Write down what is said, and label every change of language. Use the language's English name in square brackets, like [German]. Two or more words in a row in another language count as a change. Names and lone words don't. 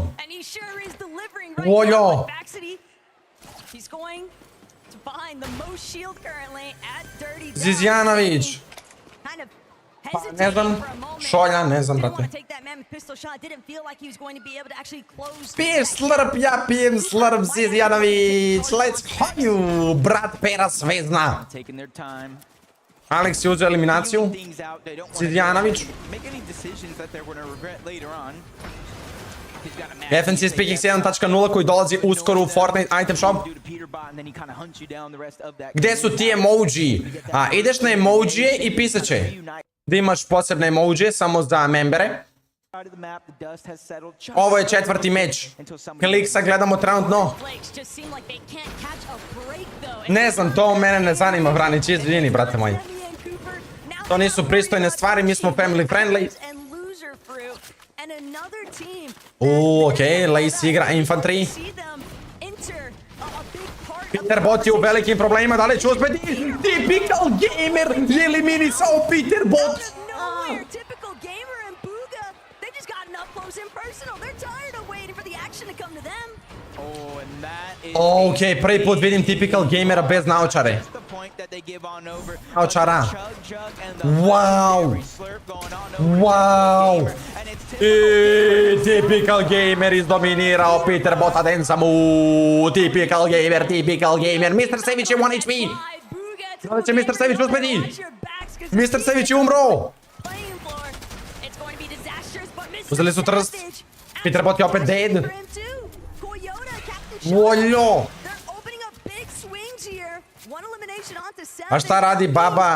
[Serbian] Voljo. Zizjanović. Pa, ne znam. Šolja, ne znam, brate. Piješ slrp, ja pijem slrp, Zizjanović. [English] Let's go you, [Serbian] brat Pera Svezna. Alex je uzeo eliminaciju. Zizjanović. FNCS Picking 7.0 koji dolazi uskoro u Fortnite [English] item shop. [Serbian] Gde su ti emoji? Ideš na emojije i pisat će da imaš posebne emojije samo za membere. Ovo je 4. meč. Clicksa gledamo trenutno. Ne znam, to mene ne zanima, Vranić, izvini, brate moji. To nisu pristojne stvari, mi smo [English] family friendly. [Serbian] Okej, Lacy igra infantry. Peterbot je u velikim problemima, da li će uspjeti? Typical gamer je eliminisao Peterbot. Okej, prvi put vidim typical gamera bez naočare. Naočara. Wow. Typical gamer izdominirao Peterbota Densamu. Typical gamer. Mr. Savić je 1 HP. Da li će Mr. Savić uspjeti? Mr. Savić je umro. Uzeli su trst. Peterbot je opet dead. Voljo. A šta radi baba?